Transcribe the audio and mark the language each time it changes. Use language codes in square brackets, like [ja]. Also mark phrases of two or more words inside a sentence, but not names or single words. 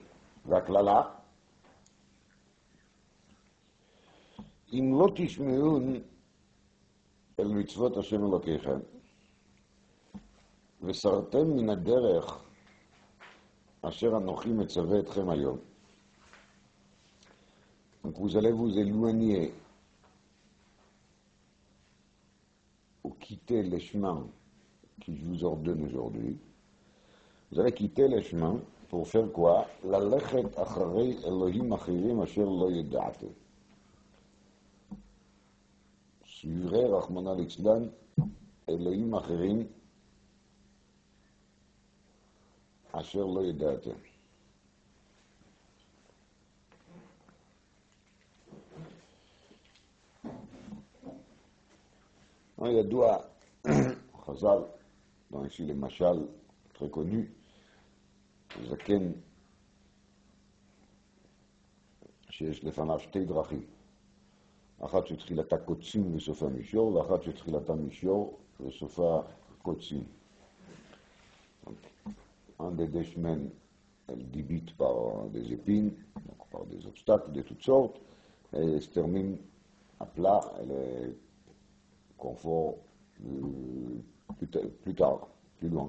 [he] והקללה, אם לא תשמעו אל מצוות השם אלוקיכם וסרתם מן הדרך אשר אנוכי מצווה אתכם היום, [fr] donc vous allez vous éloigner ou quitter les chemins que je vous ordonne aujourd'hui. Vous allez quitter les chemins pour faire quoi? [he] ללכת אחרי אלוהים אחרים אשר לא ידעתם. suivrez, רחמנא ליצלן, אלוהים אחרים אשר לא ידעתם. ידוע, חז"ל, [fr] dans ici les machal très connus, [he] זקן שיש לפניו שתי דרכים, אחת שתחילתה קוצים וסופה מישור, ואחת שתחילתה מישור וסופה קוצים. [fr] Un des deux chemins, elle débute par des épines, donc par des obstacles de toutes sortes, et se termine à plat, elle est confort plus tard, plus loin.